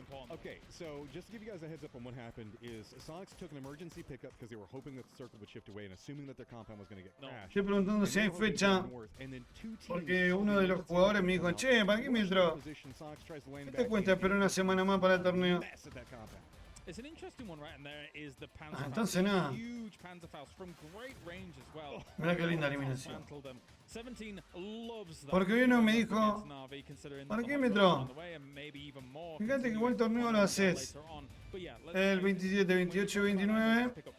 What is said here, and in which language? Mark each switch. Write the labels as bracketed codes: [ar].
[en] Okay, so just to give you guys a heads up on what happened is Sonics took an emergency pickup because they were hoping that the circle would shift away and assuming that their compound was going to get crashed. [es] Estoy preguntando si hay fecha porque uno de los jugadores me dijo, che, ¿para qué me entró? ¿Qué te cuesta esperar una semana más para el torneo? [en] It's an interesting one, right? And there is the [es] entonces nada. [en] Huge Panzerfaust from great range as well. [es] Mira qué linda eliminación. [en] 17 loves that. [es] Porque uno me dijo, ¿para qué me entró? Fíjate que igual torneo lo haces el 27, 28, 29.